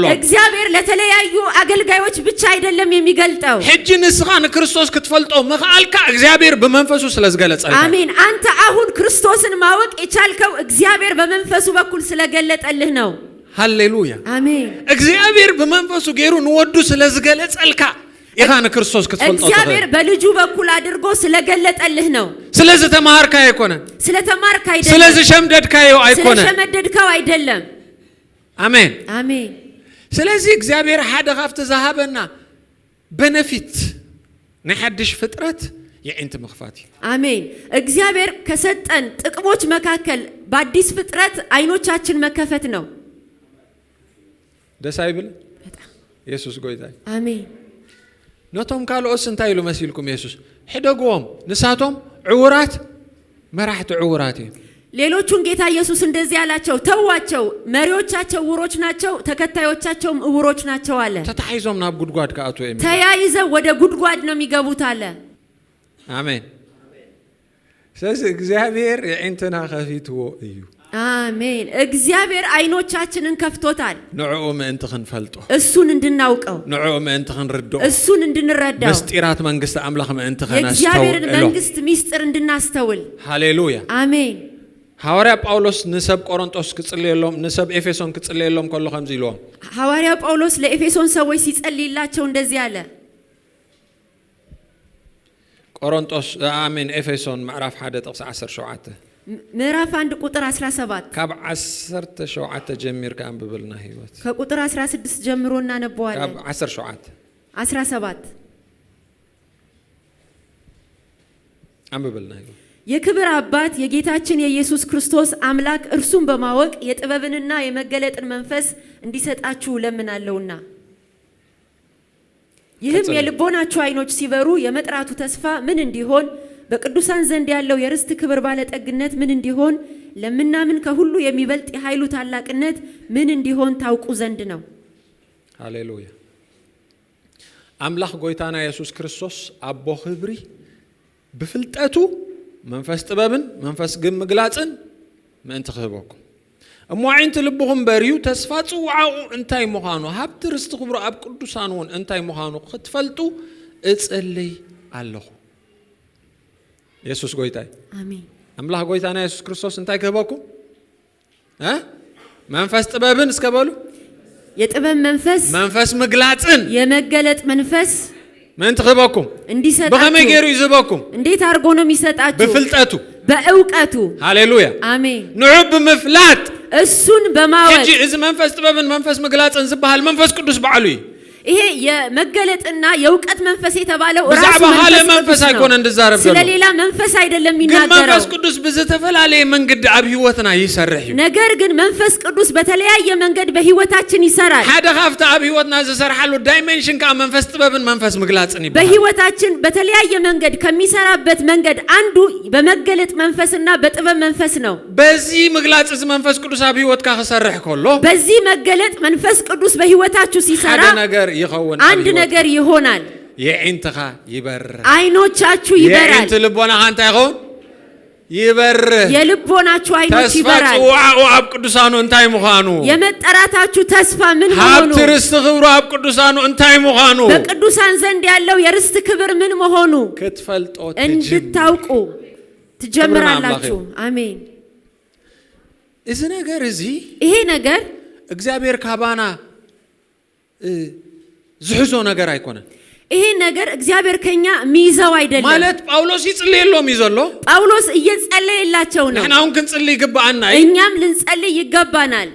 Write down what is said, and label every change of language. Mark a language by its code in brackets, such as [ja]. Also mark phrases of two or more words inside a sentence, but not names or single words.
[am] እግዚአብሔር ለተለያዩ አገልጋዮች ብቻ አይደለም የሚገልጣው። [ti] ሕጂ ንስኻን ክርስቶስ ክትፈልጦ መኻልካ እግዚአብሔር በመንፈሱ ስለዝገለጸልካ [am] አሜን። አንተ አሁን ክርስቶስን ማወቅ የቻልከው እግዚአብሔር በመንፈሱ በኩል ስለገለጠልህ ነው። ሃሌሉያ አሜን። [ti] እግዚአብሔር በመንፈሱ ጌሩ ንወዱ ስለዝገለጸልካ ኢኻን ክርስቶስ ክትፈልጦ [am] እግዚአብሔር በልጁ በኩል አድርጎ ስለገለጠልህ ነው። [ti] ስለዚህ ተማርካ አይኮነ [am] ስለተማርካ አይደለም [ti] ስለዚህ ሸምደድካዮ አይኮነ [am] ስለሸመደድካው አይደለም። አሜን አሜን። [ti] ስለዚህ እግዚአብሔር ሓደ ኻፍተ ዘሃበና በነፊት ንሐድሽ ፍጥረት የእንት መኽፋት [am] አሜን። እግዚአብሔር ከሰጠን ጥቅሞች መካከል በአዲስ ፍጥረት አይኖቻችን መከፈት ነው። [ti] ደስ አይብል ኢየሱስ ጎይታይ [am] አሜን። [ti] ነቶም ካልኦስ እንታይ ኢሉ መሲልኩም ኢየሱስ ሕደግዎም ንሳቶም ዕውራት መራሕቲ ዕውራት እዮም። [am] ሌሎቹን ጌታ ኢየሱስ እንደዚህ ያላቸው ተዋቸው፣ መሪዎቻቸው ዕውሮች ናቸው፣ ተከታዮቻቸውም ዕውሮች ናቸው አለ። [ti] ተታይዞም ናብ ጉድጓድ ከአቶ እዮም [am] ተያይዘው ወደ ጉድጓድ ነው የሚገቡት አለ። [ti] አሜን። ስለዚህ እግዚአብሔር የእንትና ከፊትዎ እዩ [am] አሜን። እግዚአብሔር አይኖቻችንን ከፍቶታል። [ti] ንዕኡ ምእንቲ ክንፈልጦ [am] እሱን እንድናውቀው [ti] ንዕኡ ምእንቲ ክንርድኦ [am] እሱን እንድንረዳው [ti] ምስጢራት መንግስት አምላኽ ምእንቲ [am] የእግዚአብሔርን መንግስት ሚስጥር እንድናስተውል ሃሌሉያ አሜን። [ti] ሐዋርያ ጳውሎስ ንሰብ ቆሮንቶስ ክጽልየሎም ንሰብ ኤፌሶን ክጽልየሎም ከሎ ከምዚ ኢሎም [am] ሐዋርያ ጳውሎስ ለኤፌሶን ሰዎች ሲጸልይላቸው እንደዚህ አለ። [ti] ቆሮንቶስ አሜን ኤፌሶን ምዕራፍ 1 ጥቅስ 17 [am] ምዕራፍ 1 ቁጥር 17 [ti] ካብ 17 ጀሚርካ አንብብልና ህይወት [am] ከቁጥር 16 ጀምሮ እናነበዋለን። [ti] ካብ 17 አንብብልና ህይወት [am] የክብር አባት የጌታችን የኢየሱስ ክርስቶስ አምላክ እርሱን በማወቅ የጥበብንና የመገለጥን መንፈስ እንዲሰጣችሁ ለምናለውና ይህም የልቦናችሁ አይኖች ሲበሩ የመጥራቱ ተስፋ ምን እንዲሆን በቅዱሳን ዘንድ ያለው የርስት ክብር ባለጠግነት ምን እንዲሆን ለምናምን ከሁሉ የሚበልጥ የኃይሉ ታላቅነት ምን እንዲሆን ታውቁ ዘንድ ነው። [ti] ሃሌሉያ። አምላክ ጎይታና ኢየሱስ ክርስቶስ አቦ ክብሪ ብፍልጠቱ መንፈስ ጥበብን መንፈስ ምግላጽን ምእንቲ ክህበኩም እሟዒንቲ ልብኹም በርዩ ተስፋ ጽዋዓኡ እንታይ ምዃኑ ሃብቲ ርስቲ ክብሩ ኣብ ቅዱሳን እውን እንታይ ምዃኑ ክትፈልጡ እጽልይ ኣለኹ። ኢየሱስ ጎይታይ አሜን። አምላክ ጎይታና ኢየሱስ ክርስቶስ እንታይ ክህበኩም መንፈስ ጥበብን እስከበሉ [am] የጥበብ መንፈስ [ti] መንፈስ ምግላጽን [am] የመገለጥ መንፈስ [ti] ምእንቲ ክህበኩም [am] እንዲሰጣችሁ [ti] በከመይ ገይሩ ይዝበኩም [am] እንዴት አድርጎ ነው የሚሰጣችሁ? [ti] በፍልጠቱ [am] በእውቀቱ ሃሌሉያ አሜን። [ti] ንዑ ብምፍላጥ [am] እሱን በማወቅ [ti] እጂ እዚ መንፈስ ጥበብን መንፈስ ምግላጽን ዝበሃል መንፈስ ቅዱስ በዓሉ እዩ። [am] ይሄ የመገለጥና የእውቀት መንፈስ የተባለው ራሱ [ti] መንፈስ አይኮን እንድዛረብ [am] ስለሌላ መንፈስ አይደለም የሚናገረው። [ti] መንፈስ ቅዱስ በዘተፈላለየ መንገድ ኣብ ህይወትና ይሰርሕ እዩ። [am] ነገር ግን መንፈስ ቅዱስ በተለያየ መንገድ በህይወታችን ይሰራል። [ti] ሓደ ካብቲ ኣብ ህይወትና ዝሰርሓሉ ዳይሜንሽን ካ መንፈስ ጥበብን መንፈስ ምግላጽን ይባላል። [am] በህይወታችን በተለያየ መንገድ ከሚሰራበት መንገድ አንዱ በመገለጥ መንፈስና በጥበብ መንፈስ ነው። [ti] በዚህ ምግላጽ መንፈስ ቅዱስ ኣብ ህይወትካ ክሰርሕ ከሎ [am] በዚህ መገለጥ መንፈስ ቅዱስ በህይወታችሁ ሲሰራ አንድ ነገር ይሆናል። [ti] የእንትኻ ይበር [am] አይኖቻችሁ ይበራል። [ti] የእንት ልቦና አንተ ይሆን ይበር [am] የልቦናችሁ አይኖች ይበራል። [ti] ተስፋ ጽዋዓኡ ኣብ ቅዱሳኑ እንታይ ምዃኑ [am] የመጠራታችሁ ተስፋ ምን መሆኑ [ti] ሃብቲ ርስቲ ክብሩ ኣብ ቅዱሳኑ እንታይ ምዃኑ [am] በቅዱሳን ዘንድ ያለው የርስት ክብር ምን መሆኑ [ti] ክትፈልጦ [am] እንድታውቁ ትጀምራላችሁ። አሜን። [ti] እዚ ነገር እዚ [am] ይሄ ነገር [ti] እግዚአብሔር ካባና ዝሕዞ ነገር አይኮነ። [am] ይሄ ነገር እግዚአብሔር ከኛ ሚይዘው አይደለም [ti] ማለት ጳውሎስ ይጽልይሎም ይዘሎ [am] ጳውሎስ እየጸለየላቸው ነው። [ti] እኛውን ክንጽልይ ይገባና [am] እኛም ልንጸልይ ይገባናል።